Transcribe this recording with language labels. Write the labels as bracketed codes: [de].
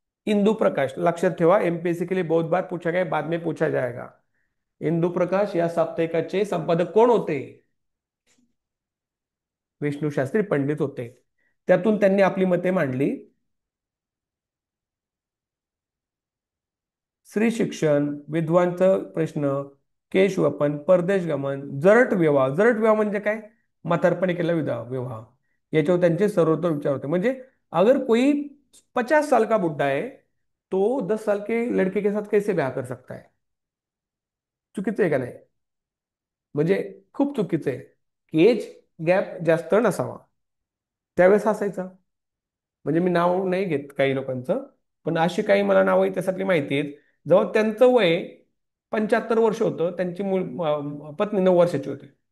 [hi] इंदू प्रकाश [mr] लक्षात ठेवा, [hi] एमपीएससी के लिए बहुत बार पूछा गया, बाद में पूछा जाएगा. [mr] इंदू प्रकाश या साप्ताहिकाचे संपादक कोण होते? विष्णू शास्त्री पंडित होते. त्यातून त्यांनी आपली मते मांडली. स्त्री शिक्षण, विद्वांचं प्रश्न, केशवपन, परदेश गमन, जरट विवाह. जरट विवाह म्हणजे काय? म्हातारपणी केला विवाह विवाह. याच्यावर त्यांचे सर्वोत्तर विचार होते. [hi] म्हणजे अगर कोई 50 साल का बुड्ढा है तो 10 साल के लड़के के साथ कैसे ब्याह कर सकता है? [mr] चुकीचं आहे का नाही? म्हणजे खूप चुकीचं आहे की एज गॅप जास्त नसावा. त्यावेळेस असायचा. म्हणजे मी नाव नाही घेत काही लोकांचं, पण अशी काही मला नावं त्याच्यातली माहिती आहेत. जेव्हा त्यांचं वय 75 वर्ष होतं, त्यांची पत्नी 9 वर्षाची होती.